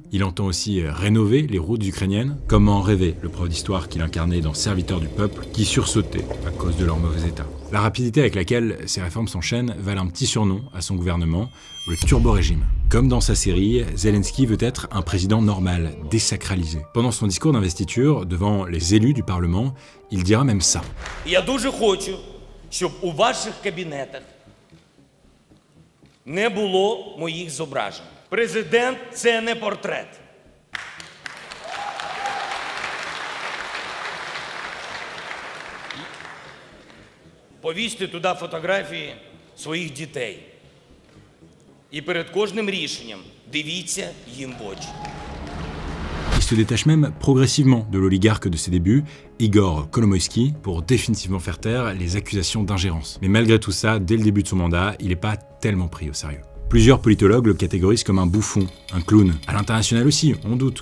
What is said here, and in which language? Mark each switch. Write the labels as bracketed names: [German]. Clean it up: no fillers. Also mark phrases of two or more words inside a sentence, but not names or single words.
[French] Il entend aussi rénover les routes ukrainiennes, comme en rêvait le prof d'histoire qu'il incarnait dans Serviteur du peuple, qui sursautait à cause de leur mauvais état. La rapidité avec laquelle ces réformes s'enchaînent valent un petit surnom à son gouvernement, le turbo-régime. Comme dans sa série, Zelensky veut être un président normal, désacralisé. Pendant son discours d'investiture, devant les élus du Parlement, il dira même ça. [Ukrainian] Я дуже хочу, щоб у ваших кабінетах не було моїх зображень. Президент – це не портрет. Повісьте туди фотографії своїх дітей. І перед кожним рішенням дивіться їм в очі. [French] Il se détache même progressivement de l'oligarque de ses débuts, Igor Kolomoïski, pour définitivement faire taire les accusations d'ingérence. Mais malgré tout ça, dès le début de son mandat, il n'est pas tellement pris au sérieux. Plusieurs politologues le catégorisent comme un bouffon, un clown. À l'international aussi, on doute.